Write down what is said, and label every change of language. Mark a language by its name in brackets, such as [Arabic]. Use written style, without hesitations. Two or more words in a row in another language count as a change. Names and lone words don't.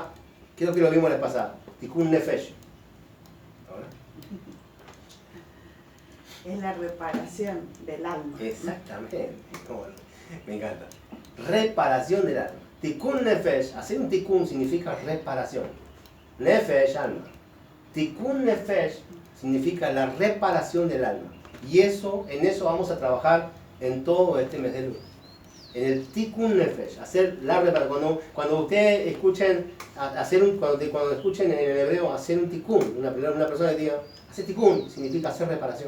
[Spanish] Creo que lo vimos la vez pasada. [Hebrew] תיקון נפש. [Spanish] ¿Ahora? Es la reparación del alma. Exactamente. Bueno, me encanta. Reparación del alma. [Hebrew] תיקון נפש, [Spanish] hacer un tikkun significa reparación. Nefesh, alma. [Hebrew] תיקון נפש [Spanish] significa la reparación del alma. Y en eso vamos a trabajar en todo este mes de Elul. En el [Hebrew] תיקון נפש, [Spanish] hacer la reparación. Cuando ustedes escuchen, cuando escuchen en el hebreo hacer un tikkun, una persona que diga, hacer tikkun significa hacer reparación.